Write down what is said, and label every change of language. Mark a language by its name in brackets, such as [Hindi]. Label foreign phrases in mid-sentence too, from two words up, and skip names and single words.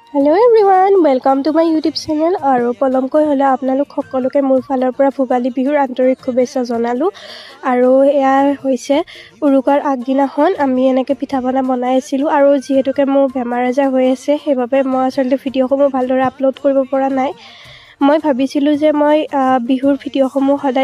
[English] hello everyone welcome to my YouTube channel [Assamese] और पलमকৈ হলে আপোনালোক সকলোকে মোৰ ফালৰ পৰা ভোগালী বিহুৰ আন্তৰিক শুভেচ্ছা জনালো আৰু এয়া হৈছে উৰুকাৰ আগদিনাখন আমি এনেকৈ পিঠা পনা বনাই আছিলোঁ আৰু যেহেতুকে মোৰ বেমাৰ আজাৰ হৈ আছে সেইবাবে মই আসলে ভিডিঅ'সমূহ ভালদৰে আপলোড কৰিব পৰা নাই মই ভাবিছিলোঁ যে মই বিহুৰ ভিডিঅ'সমূহ সদায়